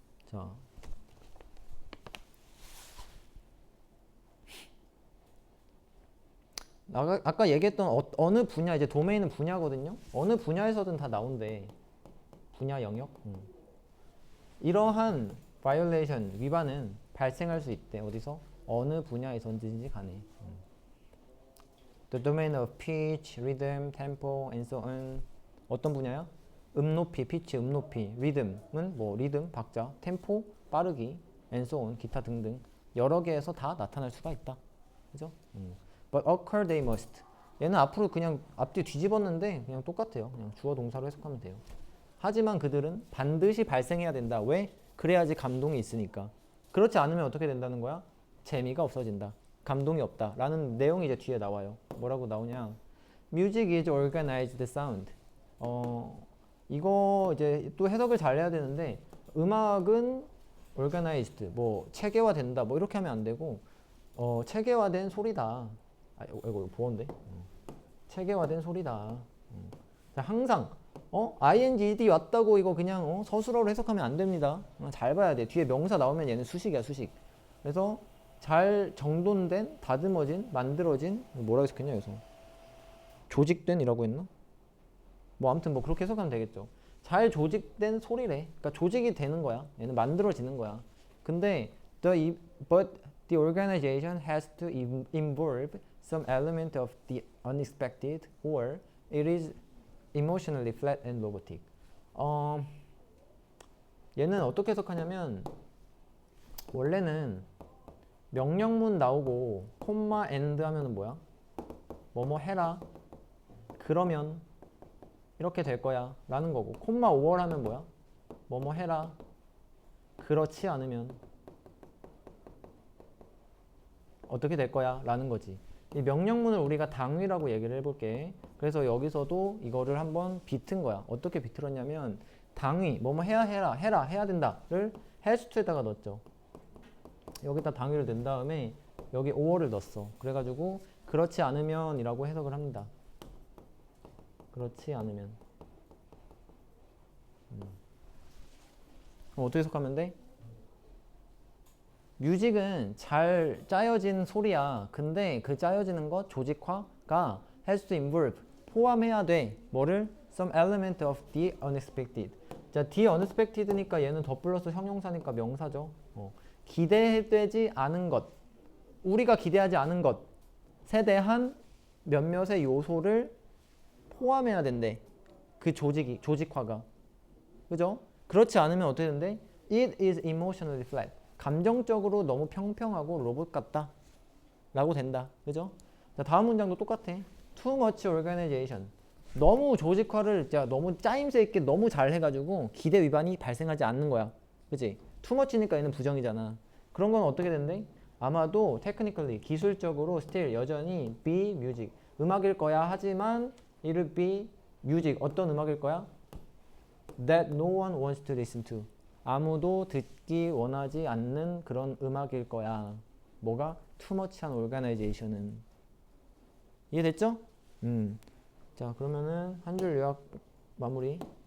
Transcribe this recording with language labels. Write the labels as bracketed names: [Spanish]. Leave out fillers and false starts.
[Korean] 자, 아까 얘기했던 어느 분야, 이제 도메인은 분야거든요. 어느 분야에서든 다 나온대. 분야 영역. 이러한 violation, 위반은 발생할 수 있대. 어디서? 어느 분야에서든지 간에. [English] The domain of pitch, rhythm, tempo, and so on. [Korean] 어떤 분야야? 음높이, 피치, 음높이, 리듬은 뭐 리듬, 박자, 템포, 빠르기, [English] and so on, [Korean] 기타 등등 여러 개에서 다 나타날 수가 있다. 그죠? [English] But occur they must. [Korean] 얘는 앞으로 그냥 앞뒤 뒤집었는데 그냥 똑같아요. 그냥 주어 동사로 해석하면 돼요. 하지만 그들은 반드시 발생해야 된다. 왜? 그래야지 감동이 있으니까. 그렇지 않으면 어떻게 된다는 거야? 재미가 없어진다. 감동이 없다. 라는 내용이 이제 뒤에 나와요. 뭐라고 나오냐? [English] Music is organized sound. [Korean] 이거 이제 또 해석을 잘 해야 되는데 음악은 organized, 뭐 체계화된다. 뭐 이렇게 하면 안 되고 체계화된 소리다. 이거 보언데. 체계화된 소리다. 자, 항상 ing 왔다고 이거 그냥 서술어로 해석하면 안 됩니다. 잘 봐야 돼. 뒤에 명사 나오면 얘는 수식이야, 수식. 그래서 잘 정돈된, 다듬어진, 만들어진, 뭐라고 해석했냐 여기서? 조직된이라고 했나? 뭐 아무튼 뭐 그렇게 해석하면 되겠죠. 잘 조직된 소리래. 그러니까 조직이 되는 거야. 얘는 만들어지는 거야. 근데 [English] but the organization has to involve some element of the unexpected or it is emotionally flat and robotic. [Korean] 얘는 어떻게 해석하냐면 원래는 명령문 나오고 콤마 and 하면은 뭐야? 뭐뭐 해라. 그러면 이렇게 될 거야 라는 거고 콤마 5월 하면 뭐야? 뭐뭐 해라. 그렇지 않으면 어떻게 될 거야 라는 거지. 이 명령문을 우리가 당위라고 얘기를 해볼게. 그래서 여기서도 이거를 한번 비튼 거야. 어떻게 비틀었냐면 당위 뭐뭐 해야 된다를 has to에다가 넣었죠. 여기다 당위를 낸 다음에 여기 5월을 넣었어. 그래가지고 그렇지 않으면 이라고 해석을 합니다. 그렇지 않으면 그럼 어떻게 해석하면 돼? 뮤직은 잘 짜여진 소리야. 근데 그 짜여지는 것 조직화가 [English] has to involve [Korean] 포함해야 돼. 뭐를? [English] some element of the unexpected. [Korean] 자, [English] the unexpected [Korean] 니까 얘는 더 플러스 형용사니까 명사죠. 기대되지 않은 것, 우리가 기대하지 않은 것에 대한 몇몇의 요소를 포함해야 된대. 그 조직화가. 그죠? 그렇지 않으면 어떻게 된대? [English] It is emotionally flat. [Korean] 감정적으로 너무 평평하고 로봇 같다. 라고 된다. 그죠? 자, 다음 문장도 똑같아. [English] Too much organization. [Korean] 너무 조직화를 너무 짜임새 있게 너무 잘 해가지고 기대 위반이 발생하지 않는 거야. 그치? [English] Too much [Korean] 니까 얘는 부정이잖아. 그런 건 어떻게 된대? 아마도 [English] technically, [Korean] 기술적으로 [English] still [Korean] 여전히 [English] be music. [Korean] 음악일 거야. 하지만 [English] it'll be music. [Korean] 어떤 음악일 거야? [English] That no one wants to listen to. [Korean] 아무도 듣기 원하지 않는 그런 음악일 거야. 뭐가? Too much한 organization은. 이해됐죠? 자, 그러면은 한 줄 요약 마무리.